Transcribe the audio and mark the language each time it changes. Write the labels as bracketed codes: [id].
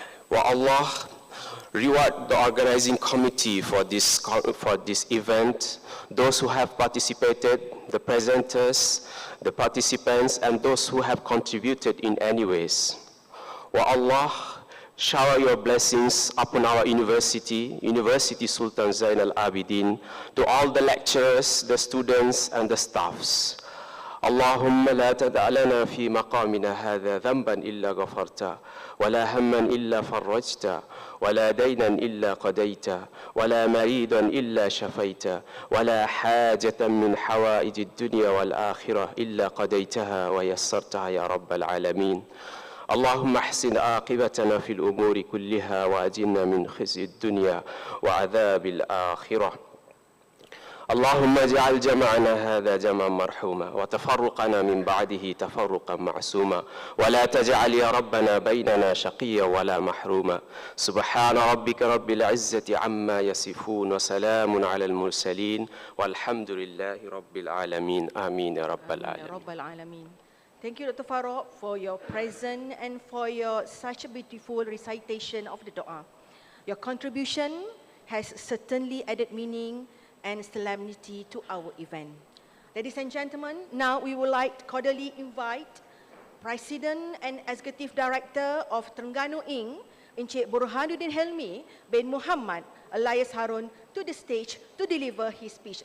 [en] Wa Allah, reward the organizing committee for this event, those who have participated, the presenters, the participants, and those who have contributed in any ways. Wa Allah, shower your blessings upon our university, University Sultan Zain Al-Abidin, to all the lecturers, the students, and the staffs. [ar] اللهم لا تدع لنا في مقامنا هذا ذنبا إلا غفرته، ولا هما إلا فرجته، ولا دينا إلا قضيته، ولا مريضا إلا شفيته، ولا حاجة من حوائج الدنيا والآخرة إلا قضيتها ويسرتها يا رب العالمين. اللهم احسن عاقبتنا في الأمور كلها وأجرنا من خزي الدنيا وعذاب الآخرة. اللهم اجعل جمعنا هذا جمعا مرحوما وتفرقنا من بعده تفرقا معصوما، ولا تجعل يا ربنا بيننا شقيا ولا محروما. سبحان ربك رب العزة عما يصفون وسلام على المرسلين والحمد لله رب العالمين. آمين يا رب العالمين. [en] Thank you, Dr. Farouk, for your presence and for your such a beautiful recitation of the dua. Your contribution has certainly added meaning and solemnity to our event. Ladies and gentlemen, now we would like to cordially invite President and Executive Director of Terengganu Inc., Encik Burhanuddin Helmi bin Muhammad Elias Harun, to the stage to deliver his speech.